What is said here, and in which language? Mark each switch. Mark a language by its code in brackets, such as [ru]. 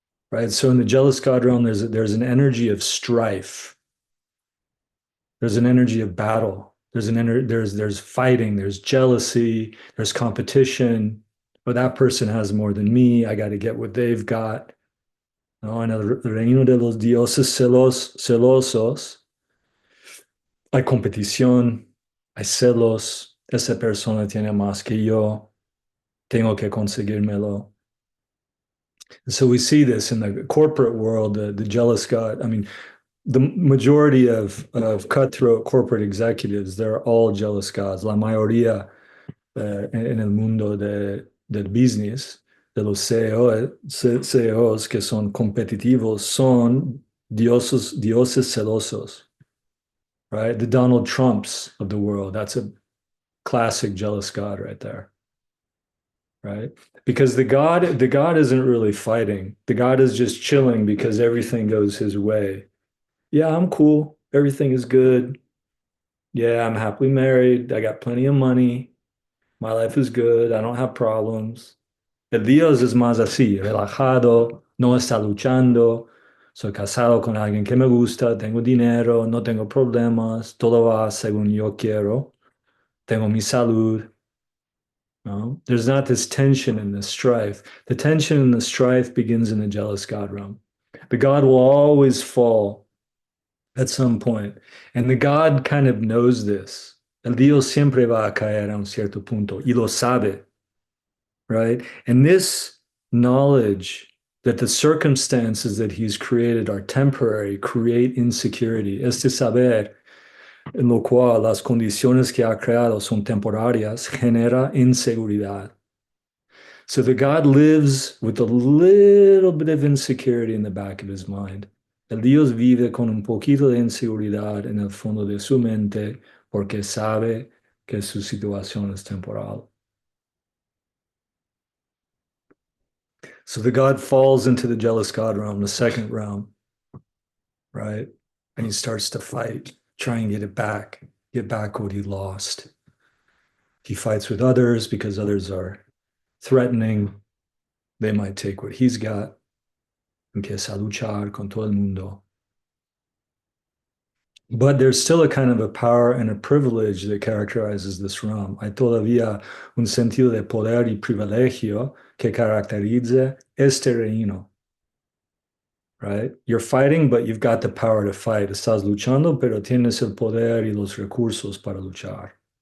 [en] Right? So in the jealous God realm, there's an energy of strife. There's an energy of battle. There's fighting, there's jealousy, there's competition. But that person has more than me. I got to get what they've got. [es] No, en el reino de los dioses celosos hay competición, hay celos. Esa persona tiene más que yo. Tengo que conseguírmelo. [en] So we see this in the corporate world, the jealous God. I mean, the majority of cutthroat corporate executives, they're all jealous gods. [es] La mayoría en el mundo del business, de los CEOs que son competitivos, son dioses celosos, [en] right? The Donald Trumps of the world, that's a classic jealous god right there, right? Because the god isn't really fighting. The god is just chilling because everything goes his way. Yeah, I'm cool. Everything is good. Yeah, I'm happily married. I got plenty of money. My life is good. I don't have problems. [es] El Dios es más así, relajado, no está luchando. Soy casado con alguien que me gusta, tengo dinero, no tengo problemas, todo va según yo quiero. Tengo mi salud. No? [en] There's not this tension and this strife. The tension and the strife begins in the jealous God realm. The God will always fall at some point. And the God kind of knows this. [es] El Dios siempre va a caer a un cierto punto y lo sabe, [en] right? And this knowledge that the circumstances that he's created are temporary create insecurity. [es] Este saber en lo cual las condiciones que ha creado son temporarias genera inseguridad. [en] So the God lives with a little bit of insecurity in the back of his mind. [es] El Dios vive con un poquito de inseguridad en el fondo de su mente porque sabe que su situación es temporal. [en] So the God falls into the jealous God realm, the second realm, right? And he starts to fight, try and get back what he lost. He fights with others because others are threatening. They might take what he's got. [es] Empieza a luchar con todo el mundo. [en] But there's still a kind of a power and a privilege that characterizes this realm. [es] Hay todavía un sentido de poder y privilegio que caracteriza este reino, [en] right? You're fighting, but you've got the power to fight. [es] Estás luchando, pero tienes el poder y los recursos para luchar.